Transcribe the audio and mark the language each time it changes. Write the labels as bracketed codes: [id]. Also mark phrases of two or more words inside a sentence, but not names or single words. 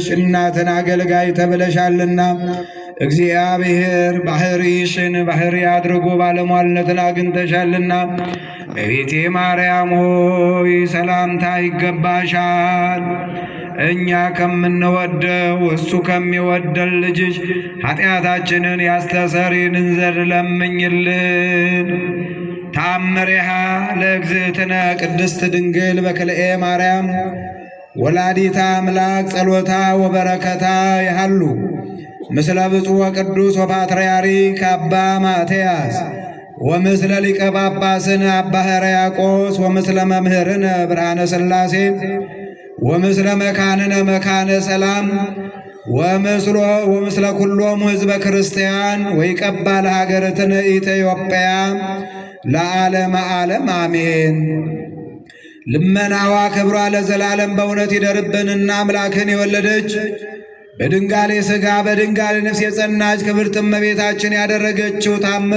[am] እናትን አገልጋይ ተብለሻልና እግዚአብሔር ባሕርይሽን ባሕርይ አድርጎ ባለሟልነትን አግኝተሻልና እመቤቴ ማርያም ሆይ ሰላምታ ይገባሻል። እኛ ከምንወደው እሱ ከሚወደን ልጅሽ ኃጢአታችንን ያስተሰርይልን ዘንድ ለምኝልን። [gez] ታምሪሃ ለእግዝእትነ ቅድስት ድንግል በክልኤ ማርያም ወላዲታ አምላክ ጸሎታ ወበረከታ ያሃሉ ምስለ ብፁዕ ወቅዱስ ወፓትርያርክ አባ ማትያስ ወምስለ ሊቀ ጳጳስነ አባ ሕርያቆስ ወምስለ መምህርነ ብርሃነ ሥላሴ ወምስለ መካንነ መካነ ሰላም ወምስለ ኩሎሙ ሕዝበ ክርስቲያን ወይቀባ ለሀገርትነ ኢትዮጵያ ለዓለመ ዓለም አሜን። [am] ልመናዋ ክብሯ ለዘላለም በእውነት ይደርብንና አምላክን የወለደች በድንጋሌ ሥጋ በድንጋሌ ነፍስ የጸናች ክብርት እመቤታችን ያደረገችው ታምር